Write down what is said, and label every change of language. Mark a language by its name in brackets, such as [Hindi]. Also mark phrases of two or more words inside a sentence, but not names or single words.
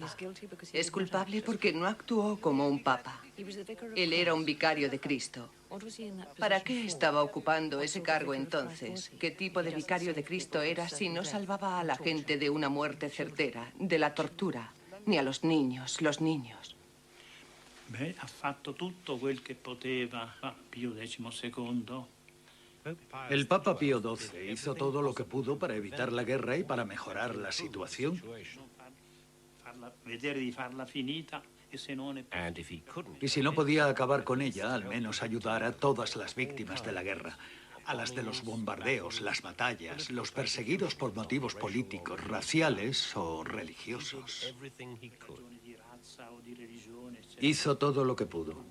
[Spanish] Es culpable porque no actuó como un Papa. Él era un vicario de Cristo. ¿Para qué estaba ocupando ese cargo entonces? ¿Qué tipo de vicario de Cristo era si no salvaba a la gente de una muerte certera, de la tortura, ni a los niños, [Italian] Ha fatto tutto quel che poteva Pio XII. [Spanish] El Papa Pío XII hizo todo lo que pudo para evitar la guerra y para mejorar la situación. [Italian] Vedere di farla finita. [Spanish] Y si no podía acabar con ella, al menos ayudar a todas las víctimas de la guerra. A las de los bombardeos, las batallas, los perseguidos por motivos políticos, raciales o religiosos. Hizo todo lo que pudo.